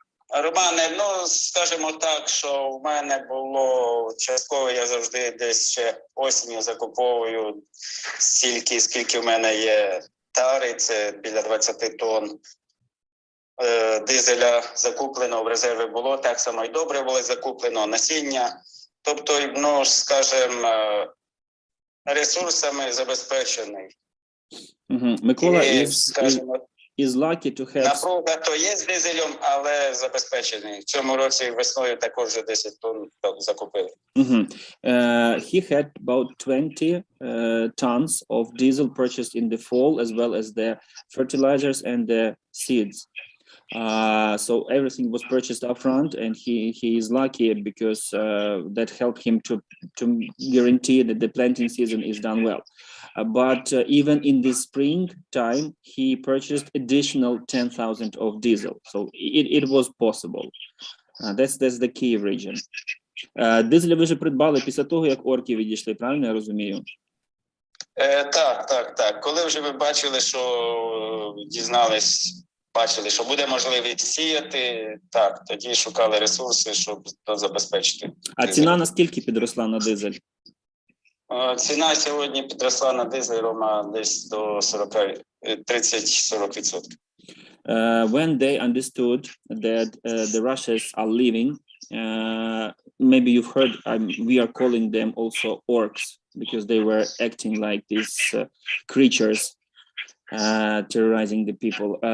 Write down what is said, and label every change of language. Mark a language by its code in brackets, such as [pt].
[uk] Романе, ну, скажімо так, що в мене було частково, я завжди десь ще осінню закуповую стільки, скільки в мене є тари, це біля 20 тонн дизеля закуплено, в резерві було, так само і добре було закуплено, насіння. Тобто, ну, скажімо, ресурсами забезпечений. [en] Микола is lucky to have... [uk] Напруга то є з дизелем, але забезпечений. В цьому році весною також вже 10 тонн закупили. [en] He had about 20 tons of diesel purchased in the fall, as well as the fertilizers and the seeds. So everything was purchased upfront, and he is lucky because that helped him to guarantee that the planting season is done well. But even in the spring time, he purchased additional 10,000 of diesel. So it was possible. That's the key region. [uk] Дизель ви вже придбали після того, як орки відійшли, правильно я розумію? Так. Коли вже ви бачили, що бачили, що буде можливість сіяти, так, тоді шукали ресурси, щоб забезпечити. А ціна наскільки підросла на дизель? Ціна сьогодні підросла на дизель, Рома, десь до 30-40%. [en] When they understood that the Russians are leaving, maybe you've heard, we are calling them also orcs, because they were acting like these creatures, terrorizing the people.